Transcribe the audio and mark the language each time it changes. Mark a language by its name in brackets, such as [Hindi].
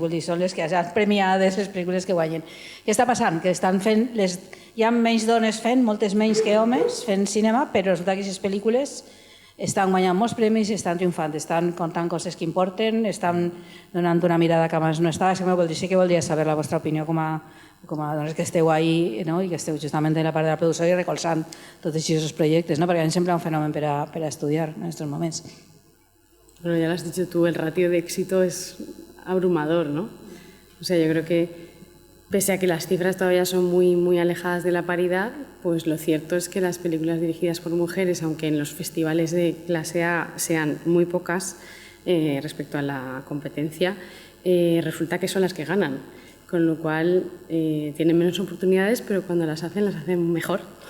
[Catalan] Vull dir, són les que han premiades, les pel·lícules que guanyen. Què està passant? Que estan fent... Hi ha menys dones fent, moltes menys que homes, fent cinema, però resulta que aquestes pel·lícules estan guanyant molts premis i estan triomfant, estan contant coses que importen, estan donant una mirada que abans no estava. Sí que voldria saber la vostra opinió com a dones que esteu ahí, no? I que esteu justament en la part de la producció i recolzant tots aquests projectes, no? Perquè a mi sembla un fenomen per a estudiar en aquests moments. [Spanish] Bueno, ya lo has dicho tú, el ratio de éxito es abrumador, ¿no? O sea, yo creo que pese a que las cifras todavía son muy, muy alejadas de la paridad, pues lo cierto es que las películas dirigidas por mujeres, aunque en los festivales de clase A sean muy pocas respecto a la competencia, resulta que son las que ganan, con lo cual tienen menos oportunidades, pero cuando las hacen mejor.